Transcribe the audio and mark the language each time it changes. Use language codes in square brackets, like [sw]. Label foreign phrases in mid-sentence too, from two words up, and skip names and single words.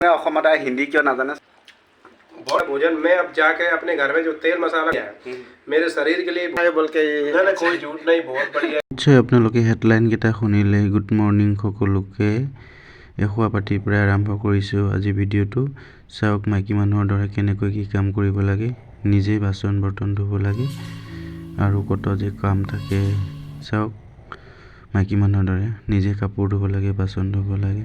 [hi] हिंदी क्यों ना जाने। बहुत भोजन में अब जाके अपने घर में जो तेल मसाला है मेरे शरीर के लिए बोल के ना कोई झूठ नहीं, बहुत बढ़िया। [as] নিশ্চয় আপোনালোকে হেডলাইনকেইটা শুনিলে। [en] Good morning [as] সকলোকে। শুৱা পাতিৰ পৰা আৰম্ভ কৰিছোঁ আজি ভিডিঅ'টো। চাওক মাইকী মানুহৰ দৰে কেনেকৈ কি কাম কৰিব লাগে। নিজে বাচন বৰ্তন ধুব লাগে আৰু কত যে কাম থাকে। চাওক মাইকী মানুহৰ দৰে নিজে কাপোৰ ধুব লাগে, বাচন ধুব লাগে।